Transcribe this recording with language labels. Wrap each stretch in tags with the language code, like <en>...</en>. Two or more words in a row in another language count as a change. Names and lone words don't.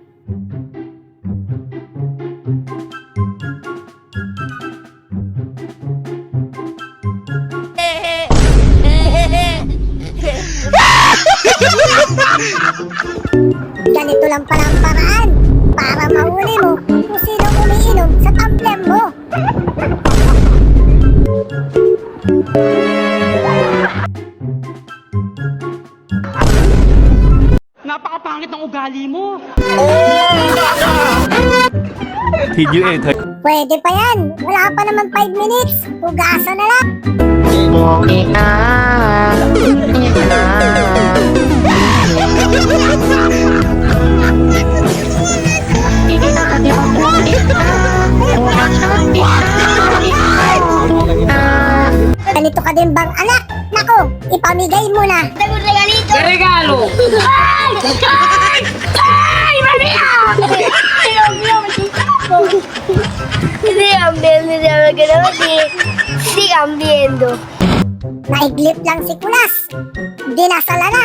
<tl>Ganito lang pala ang paraan para mahuli mo kung sino umiinom sa tumbler mo. Napakapangit ng ugali mo.</tl> <en>Did you enter?</en> <tl>Pwede pa yan, wala pa naman 5 minutes, hugasan na lang. Ganito ka din bang anak? Nako, ipamigay mo na.</tl> <es>Regalo! ¡Ay! ¡Ay! ¡Ay, María! Sigan viendo, ya me quedo aquí. Sigan viendo.</es> <tl>Naiglip lang si Kulas. Dinasala na.</tl>